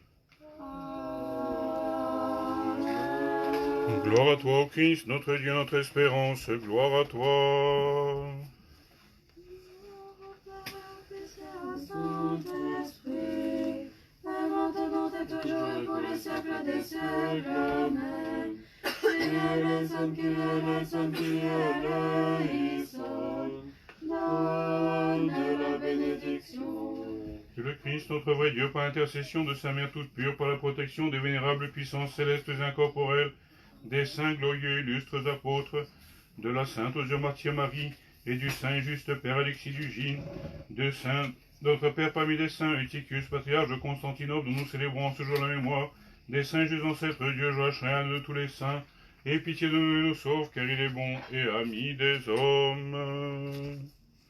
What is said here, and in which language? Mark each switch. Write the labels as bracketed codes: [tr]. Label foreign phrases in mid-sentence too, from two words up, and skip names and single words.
[fr] Gloire à toi, ô Christ, notre Dieu, notre espérance, gloire à toi. Saint-Esprit, et maintenant et toujours et pour les siècles des siècles. Amen. [el] Κύριε ελέησον, Κύριε ελέησον, Κύριε ελέησον. [fr] Donne la bénédiction. Que le Christ, notre vrai Dieu, par l'intercession de sa Mère toute pure, par la protection des vénérables puissances célestes et incorporelles, des saints glorieux illustres apôtres, de la sainte Martyre Marie et du saint et juste Père Alexis Dugine, de saint notre Père parmi les saints, Eutychius, patriarche de Constantinople, dont nous célébrons en ce jour la mémoire, des saints justes ancêtres de Dieu, Joachim, de tous les saints, et pitié de nous et nous sauve, car il est bon et ami des hommes.